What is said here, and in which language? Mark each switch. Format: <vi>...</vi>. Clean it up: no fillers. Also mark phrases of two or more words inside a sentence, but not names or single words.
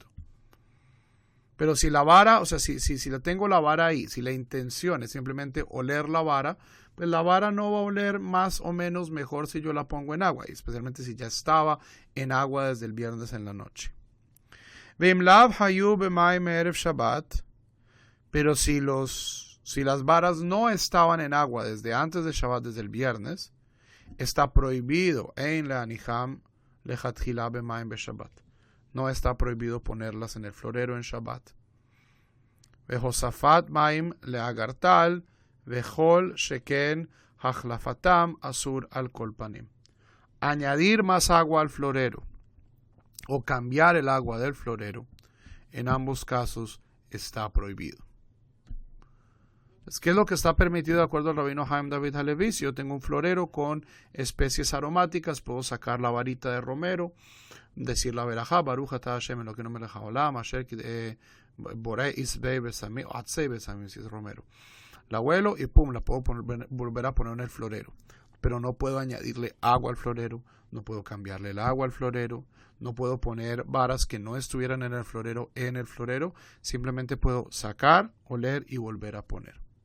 <es>Pero si la vara, o sea, si la tengo la vara ahí, si la intención es simplemente oler la vara, pues la vara no va a oler más o menos mejor si yo la pongo en agua, especialmente si ya estaba en agua desde el viernes en la noche. Pero si las varas no estaban en agua desde antes de Shabbat, desde el viernes, está prohibido en la</es> <he>הניחם לכתחילה במים בשבת.</he> <es>No está prohibido ponerlas en el florero en Shabbat.</es> <he>והוספת מים לאגרטל, וכל שכן החלפתם אסור על כל פנים.</he> <es>Añadir más agua al florero o cambiar el agua del florero, en ambos casos está prohibido. ¿Qué es lo que está permitido de acuerdo al rabino Haim David Halevi? Si yo tengo un florero con especies aromáticas, puedo sacar la varita de romero, decir la verajá,</es> <he>ברוך אתה השם אלוקינו מלך העולם, אשר בורא עשבי בשמים, או עצי בשמים,</he> <es>si es romero. La huelo y pum, la puedo volver a poner en el florero. Pero no puedo añadirle agua al florero, no puedo cambiarle el agua al florero, no puedo poner varas que no estuvieran en el florero, simplemente puedo sacar, oler y volver a poner.</es>